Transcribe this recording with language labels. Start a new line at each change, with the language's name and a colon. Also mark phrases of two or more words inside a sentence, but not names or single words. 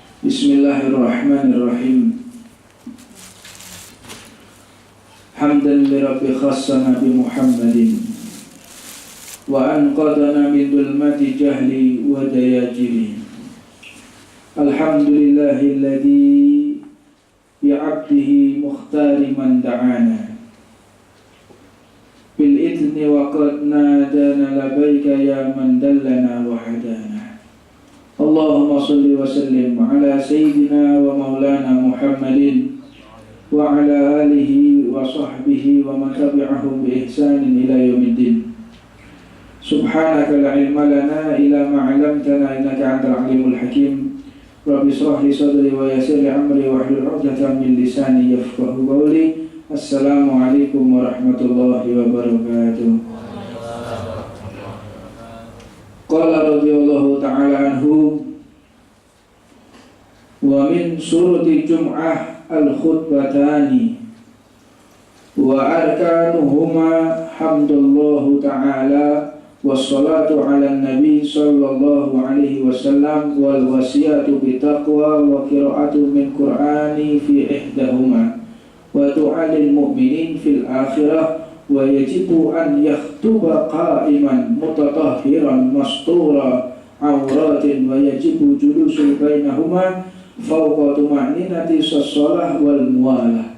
Arabic: بسم الله الرحمن الرحيم حمدا لربي خصنا بمحمد وأنقذنا من ظلمة الجهل والدياجير. الحمد لله الذي بعبده المختار من دعانا بالإذن وقد نادانا لبيك يا من دلنا وهدانا. اللهم صل وسلم على سيدنا ومولانا محمد وعلى آله وصحبه ومن تبعهم بإحسان إلى يوم الدين. سبحانك لا علم لنا إلا ما علمتنا إنك أنت العليم الحكيم. رب اشرح لي صدري ويسر لي أمري واحلل عقدة من لساني يفقهوا قولي. السلام عليكم ورحمة الله وبركاته. قال رضي الله تعالى عنه ومن سورة الجمعة الخطبتان وأركانهما حمد الله تعالى والصلاة على النبي صلى الله عليه وسلم والوصية بالتقوى وقراءة من القرآن في إحداهما ويعلل المؤمنين في الآخرة ويجب أن يخطب قائما متطهرا مستور العورة ويجب الجلوس بينهما فوق طمأنينة الصلاة والموالاة.